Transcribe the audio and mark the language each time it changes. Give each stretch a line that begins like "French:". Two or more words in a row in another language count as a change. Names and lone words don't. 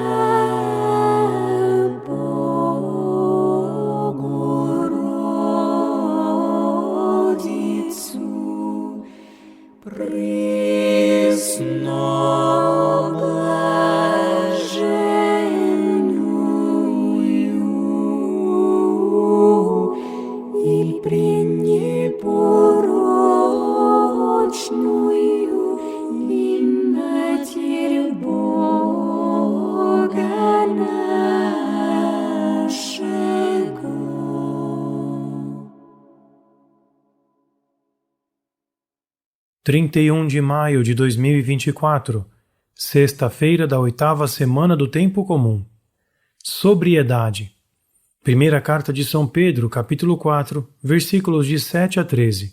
Russian: Богородицу, пресноблаженную и пренепорочную и Матерь Бога нашего.
Portuguese: Trinta e um de maio de 2024, sexta-feira da 8ª semana do Tempo Comum. Sobriedade. Primeira Carta de São Pedro, capítulo 4, versículos de 7 a 13.